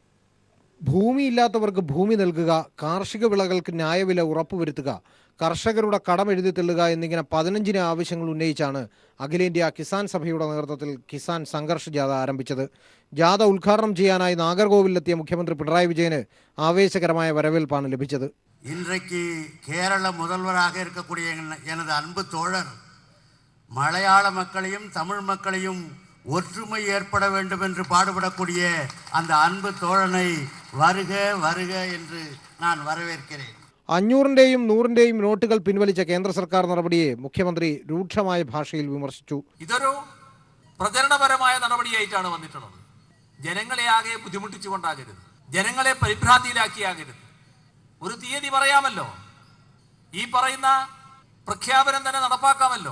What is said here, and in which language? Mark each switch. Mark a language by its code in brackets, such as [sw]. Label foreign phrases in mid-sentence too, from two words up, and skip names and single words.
[ml] ഭൂമിയില്ലാത്തവർക്ക് ഭൂമി നൽകുക, കാർഷിക വിളകൾക്ക് ന്യായവില ഉറപ്പുവരുത്തുക, കർഷകരുടെ കടം എഴുതി തള്ളുക എന്നിങ്ങനെ 15 ആവശ്യങ്ങൾ ഉന്നയിച്ചാണ് അഖിലേന്ത്യാ കിസാൻ സഭയുടെ നേതൃത്വത്തിൽ കിസാൻ സംഘർഷ് ജാഥ ആരംഭിച്ചത്. ജാഥ ഉദ്ഘാടനം ചെയ്യാനായി നാഗർകോവിലെത്തിയ മുഖ്യമന്ത്രി പിണറായി വിജയന് ആവേശകരമായ വരവേൽപ്പാണ് ലഭിച്ചത്. [ta] இன்றைக்கு கேரள முதல்வராக இருக்கக்கூடிய எனது அன்பு தோழர் மலையாள மக்களையும் தமிழ் மக்களையும் ஒற்றுமை ஏற்பட வேண்டும் என்று பாடுபடக்கூடிய அந்த அன்பு தோழனை வருக வருக என்று நான் வரவேற்கிறேன். [ml] 500-ന്റെയും 100-ന്റെയും നോട്ടുകൾ പിൻവലിച്ച കേന്ദ്ര സർക്കാർ നടപടിയെ മുഖ്യമന്ത്രി രൂക്ഷമായ ഭാഷയിൽ വിമർശിച്ചു. ഇതൊരു പ്രചരണപരമായ നടപടിയായിട്ടാണ് വന്നിട്ടുള്ളത്. ജനങ്ങളെ ആകെ ബുദ്ധിമുട്ടിച്ചുകൊണ്ടാകരുത്, ജനങ്ങളെ പരിഭ്രാന്തിയിലാക്കിയാകരുത്. ഒരു തീയതി പറയാമല്ലോ, ഈ പറയുന്ന പ്രഖ്യാപനം തന്നെ നടപ്പാക്കാമല്ലോ.